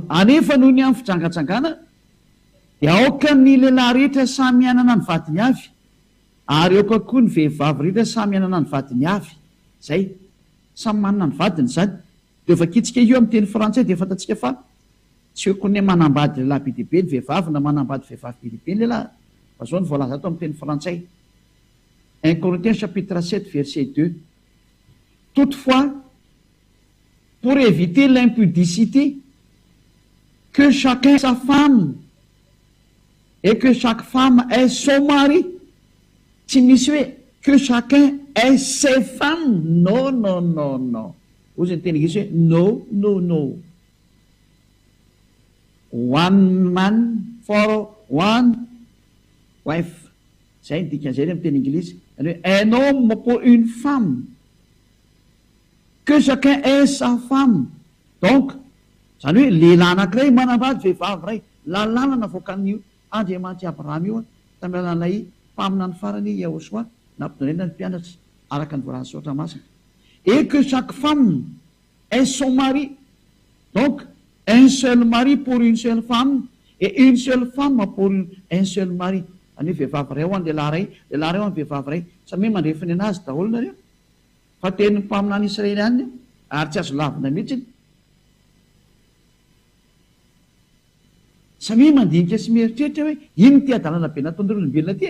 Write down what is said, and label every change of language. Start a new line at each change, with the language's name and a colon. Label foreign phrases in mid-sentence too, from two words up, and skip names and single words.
Malagasy: Anefa noho ny amin'ny fijangajangana dia aoka ny lehilahy rehetra samy anana ny vadiny avy, ary aoka koa ny vehivavy rehetra samy anana ny vadiny avy. Zay. Samy manana ny vadiny zany. Dia vakitsika io amin'ny teny frantsay dia fantatsika fa tsy hoe koa manambady lehilahy be dia be ny vehivavy na manambady vehivavy be dia be ny lehilahy. Fa zao ny voalaza ato amin'ny teny frantsay.
French: 1 Corinthiens chapitre 7 verset 2. Toutefois, pour éviter l'impudicité, que chacun ait sa femme et que chaque femme ait son mari.
Malagasy: Tsy misy hoe
French: que chacun ait ses femmes. Non, non, non, non.
Malagasy: Ozy ny teny Inglisy hoe
English: no, no, no. One man for one wife.
Malagasy: Zay ny dikan'izay amin'ny teny Inglisy.
French: Un homme pour une femme, que chacun ait sa femme.
Malagasy: Donc zany hoe lehilahy anankiray manambady vehivavy ray, lalàna navoakan'io Andriamanitra Abrahama io tamin'ny alalan'ilay mpamina ny farany Yahosoa nampidonena ny mpianatra araka ny voalaza soatra masina.
French: Et que chaque femme ait son mari. Donc un seul mari pour une seule femme et une seule femme pour un seul mari.
Malagasy: Any hoe vehivavy ray ho an'ny lehilahy ray ho an'ny vehivavy ray, samy mandrefiny anazy daholo nareo. Fa tenin'ny mpamina any Israely any ary tsy azo lavina mihitsy. Samy mandinika sy mieritreritra hoe ino ty adalana be nataon'ny olombelona ty.